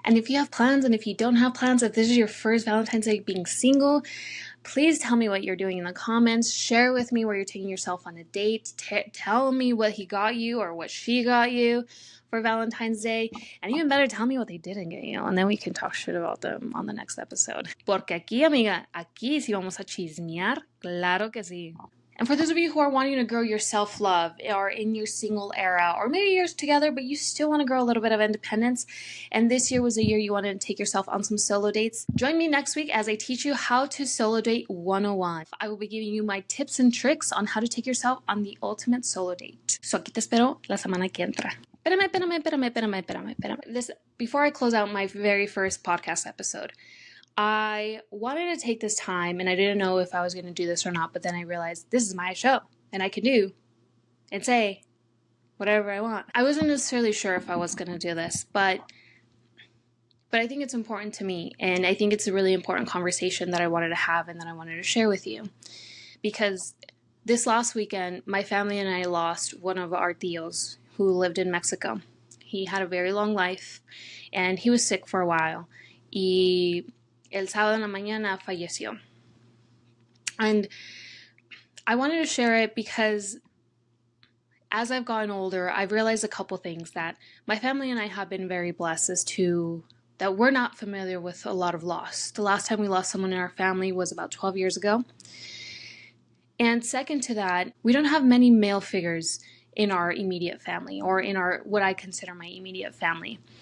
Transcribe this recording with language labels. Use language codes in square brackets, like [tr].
[en] And if you have plans and if you don't have plans, if this is your first Valentine's Day being single, please tell me what you're doing in the comments. Share with me where you're taking yourself on a date. Tell me what he got you or what she got you for Valentine's Day. And even better, tell me what they didn't get you. And then we can talk shit about them on the next episode. [es] Porque aquí, amiga, aquí sí vamos a chismear. Claro que sí. [en] And for those of you who are wanting to grow your self-love or in your single era, or maybe you're together, but you still want to grow a little bit of independence, and this year was a year you wanted to take yourself on some solo dates, join me next week as I teach you how to solo date 101. I will be giving you my tips and tricks on how to take yourself on the ultimate solo date. So [es] aquí te espero la semana que entra. Espérame. [en] Before I close out my very first podcast episode, I wanted to take this time, and I didn't know if I was going to do this or not, but then I realized this is my show, and I can do and say whatever I want. I wasn't necessarily sure if I was going to do this, but I think it's important to me, and I think it's a really important conversation that I wanted to have and that I wanted to share with you. Because this last weekend, my family and I lost one of our tios who lived in Mexico. He had a very long life, and he was sick for a while. [es] El sábado en la mañana falleció. [en] And I wanted to share it because as I've gotten older, I've realized a couple things that my family and I have been very blessed as to that we're not familiar with a lot of loss. The last time we lost someone in our family was about 12 years ago. And second to that, we don't have many male figures in our immediate family or in our what I consider my immediate family.